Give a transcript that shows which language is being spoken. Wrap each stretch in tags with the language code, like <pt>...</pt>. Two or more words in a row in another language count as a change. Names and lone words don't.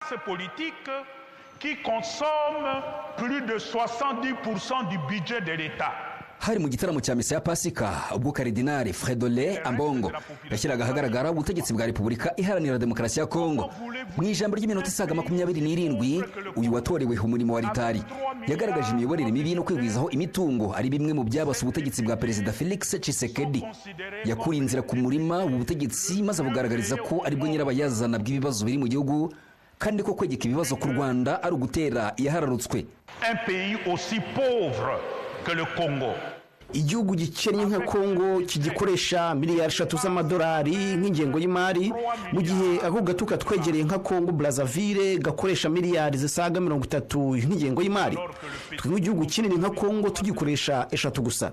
<fr>Ces politiques qui consomment plus de 70% du budget de l'État.</fr> <rw>Hari mu gitaramo cya misa ya Pasika ubwo Karidinali Fredolin Ambongo yashyiraga ahagaragara ubutegetsi bwa Repubulika Iharanira Demokarasi ya Kongo. Mu ijambo ry'iminota isaga 27 uyu watorewe umurimo wa ritari yagaragaje imiyoborere mibi no kwigwizaho imitungo ari bimwe mu byabasa ubutegetsi bwa Perezida Felix Tshisekedi. Yakuriye inzira ku murima ubutegetsi maze abugaragariza ko ari bwo nyirabayazana bw'ibibazo biri mu gihugu kandi ko kwegeka ibibazo ku Rwanda ari ugutera yahararutswe.</rw> <fr>Un pays aussi pauvre que le Congo.</fr> <rw>Igihugu gikennye nka Kongo kigikoresha miliyari 3 z'amadolari nk'ingengo y'imari mu gihe ako gatuka twegereye nka Kongo Brazzaville gakoresha miliyari zisaga 30 nk'ingengo y'imari. Twe mu gihugu kinini nka Kongo tugikoresha 3 gusa.</rw>